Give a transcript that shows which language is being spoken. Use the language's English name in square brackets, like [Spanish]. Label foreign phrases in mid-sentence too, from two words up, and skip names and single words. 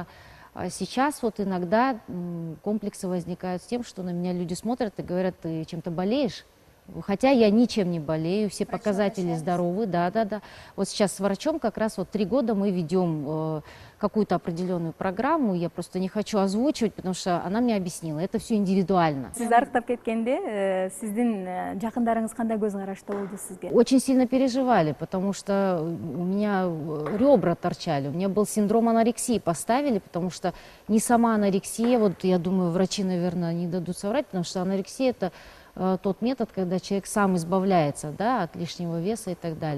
[Russian] А сейчас вот иногда комплексы возникают с тем, что на меня люди смотрят и говорят, ты чем-то болеешь? Хотя я ничем не болею, все показатели здоровы, да. Вот сейчас с врачом как раз вот 3 года мы ведем какую-то определенную программу, я просто не хочу озвучивать, потому что она мне объяснила, это все индивидуально. [Kyrgyz] Сиз арыктап кеткенде сиздин жакындарыңыз кандай көз карашта болду сизге? [Russian] Очень сильно переживали, потому что у меня ребра торчали, у меня был синдром анорексии, поставили, потому что не сама анорексия, вот я думаю, врачи, наверное, не дадут соврать, потому что анорексия – это тот метод, когда человек сам избавляется, да, от лишнего веса и так далее.